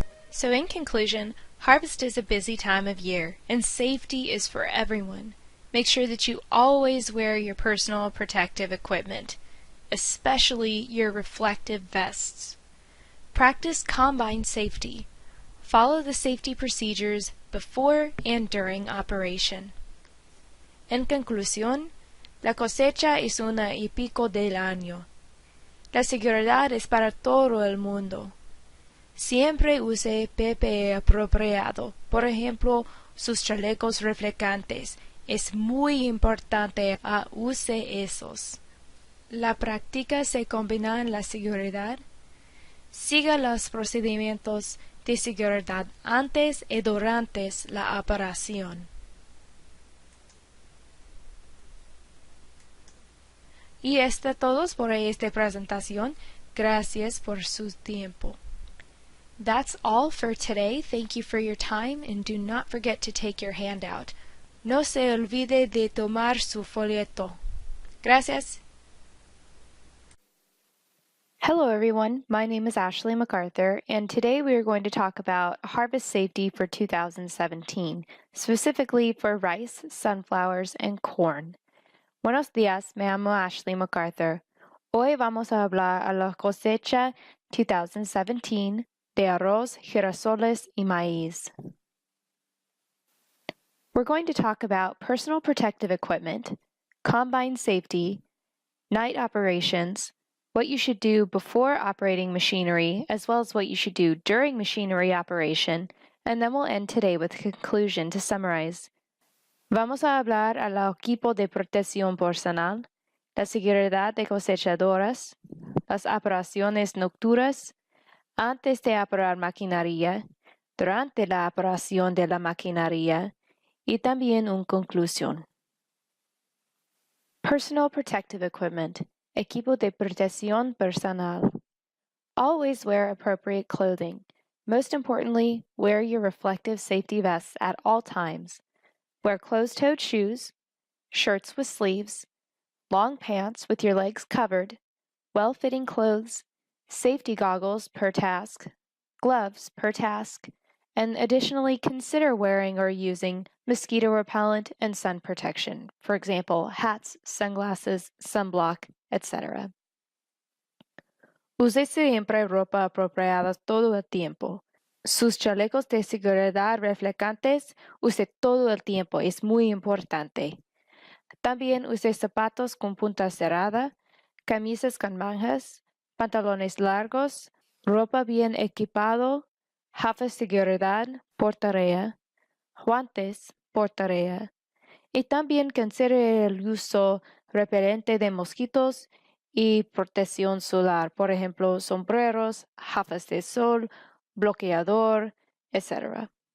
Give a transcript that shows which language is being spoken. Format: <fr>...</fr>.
<en>So in conclusion, harvest is a busy time of year, and safety is for everyone. Make sure that you always wear your personal protective equipment, especially your reflective vests. Practice combine safety. Follow the safety procedures before and during operation.</en> <es>En conclusión, la cosecha es una y pico del año. La seguridad es para todo el mundo. Siempre use PPE apropiado, por ejemplo, sus chalecos reflejantes. Es muy importante a use esos. La práctica se combina en la seguridad. Siga los procedimientos de seguridad antes y durante la operación. Y esto todo por esta presentación. Gracias por su tiempo.</es> <en>That's all for today. Thank you for your time, and do not forget to take your handout.</en> <es>No se olvide de tomar su folleto. Gracias.</es> <en>Hello everyone, my name is Ashley MacArthur, and today we are going to talk about harvest safety for 2017, specifically for rice, sunflowers, and corn.</en> <es>Buenos días, me llamo Ashley MacArthur. Hoy vamos a hablar a la cosecha 2017 de arroz, girasoles, y maíz.</es> <en>We're going to talk about personal protective equipment, combine safety, night operations, what you should do before operating machinery, as well as what you should do during machinery operation, and then we'll end today with a conclusion to summarize.</en> <es>Vamos a hablar al equipo de protección personal, la seguridad de cosechadoras, las operaciones nocturnas, antes de operar maquinaria, durante la operación de la maquinaria y también una conclusión.</es> <en>Personal protective equipment,</en> <es>equipo de protección personal.</es> <en>Always wear appropriate clothing. Most importantly, wear your reflective safety vests at all times. Wear closed-toed shoes, shirts with sleeves, long pants with your legs covered, well-fitting clothes, safety goggles per task, gloves per task, and additionally consider wearing or using mosquito repellent and sun protection, for example, hats, sunglasses, sunblock, etc.</en> <es>Use siempre ropa apropiada todo el tiempo. Sus chalecos de seguridad reflejantes use todo el tiempo, es muy importante. También use zapatos con punta cerrada, camisas con mangas, pantalones largos, ropa bien equipado, gafas de seguridad por tarea, guantes por tarea, y también considere el uso repelente de mosquitos y protección solar, por ejemplo, sombreros, gafas de sol, bloqueador, etc.</es>